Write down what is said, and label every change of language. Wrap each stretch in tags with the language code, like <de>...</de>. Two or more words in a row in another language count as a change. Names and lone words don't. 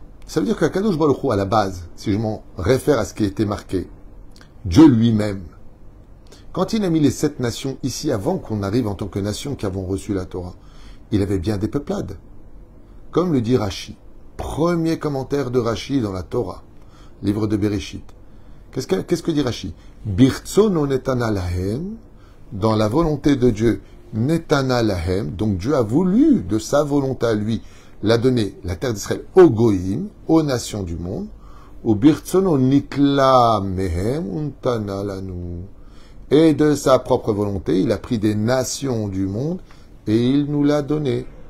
<fr>Ça veut dire qu'</fr> <he>הקדוש ברוך הוא,</he> <fr>à la base, si je m'en réfère à ce qui a été marqué, Dieu lui-même, quand il a mis les 7 nations ici, avant qu'on arrive en tant que nation qui avons reçu la Torah, il avait bien des peuplades. Comme le dit Rashi, premier commentaire de Rashi dans la Torah, livre de Bereshit. Qu'est-ce que dit Rashi?</fr> <he>ברצונו נתנה להם,</he> <fr>dans la volonté de Dieu,</fr> <he>נתנה להם,</he> <fr>donc Dieu a voulu, de sa volonté à lui, la donner, la terre d'Israël, aux goïm, aux nations du monde, au</fr> <he>ברצונו נטלה מהם ונתנה לנו.</he> <fr>Et de sa propre volonté, il a pris des nations du monde et il nous l'a donné.</fr>